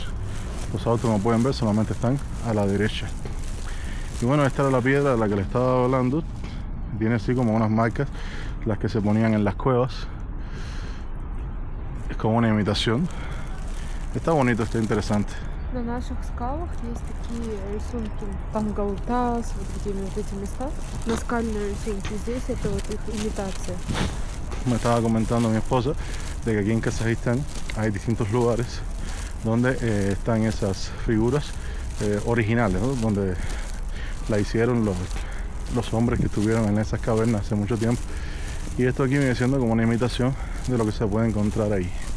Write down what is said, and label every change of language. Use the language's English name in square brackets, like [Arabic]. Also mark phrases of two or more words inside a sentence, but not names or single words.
[Spanish] Los autos, como pueden ver, solamente están a la derecha. Y bueno, esta era la piedra de la que le estaba hablando. Tiene así como unas marcas, las que se ponían en las cuevas. Es como una imitación. Está bonito, está interesante. [Russian] На наших скалах есть такие рисунки. Там Галтас, вот эти места. Наскальные рисунки. Здесь это вот их имитация. [Spanish] Me estaba comentando mi esposa de que aquí en Kazajistán hay distintos lugares donde están esas figuras originales, ¿no? Donde la hicieron los hombres que estuvieron en esas cavernas hace mucho tiempo. Y esto aquí viene siendo como una imitación de lo que se puede encontrar ahí.